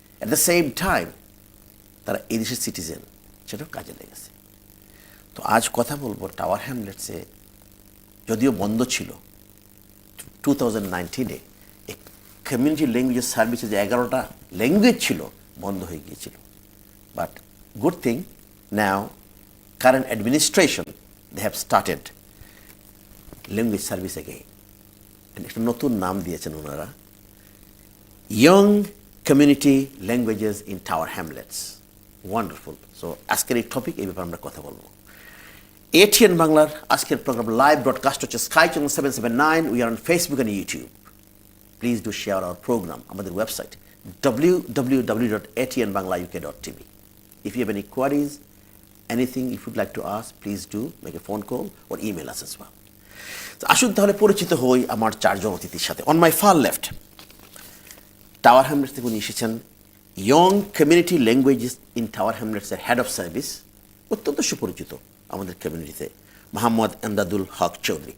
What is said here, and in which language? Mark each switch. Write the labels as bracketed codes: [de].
[en] at the same time [bn] তারা এই দেশের সিটিজেন, সেটাও কাজে লেগেছে। তো আজ কথা বলবো টাওয়ার হ্যামলেটসে যদিও বন্ধ ছিল 2019-এ, এই কমিউনিটি ল্যাঙ্গুয়েজ সার্ভিসে যে 11টা ল্যাঙ্গুয়েজ ছিল বন্ধ হয়ে গিয়েছিল। [en] but good thing, now current administration they have started language service again, and [bn] একটা নতুন নাম দিয়েছেন ওনারা, [en] young community languages in Tower Hamlets. Wonderful. [bn] So আজকের এই টপিক, এই ব্যাপারে আমরা কথা বলবো। ATN বাংলার আজকের প্রোগ্রাম লাইভ ব্রডকাস্ট হচ্ছে sky channel 779, [en] We are on Facebook and YouTube. Please do share our program. [bn] আমাদের website [en] www.atnbanglauk.tv. if you have any queries, anything if you'd like to ask, please do make a phone call or email us as well. [bn] তো আসুন তাহলে পরিচিত হই আমার চারজন অতিথির সাথে। [en] on my far left, [bn] tower Hamlets থেকে উনি এসেছেন young community languages in tower হ্যামলেটসের head of service, অত্যন্ত সুপরিচিত আমাদের কমিউনিটিতে, মোহাম্মদ এমদাদুল হক চৌধুরী।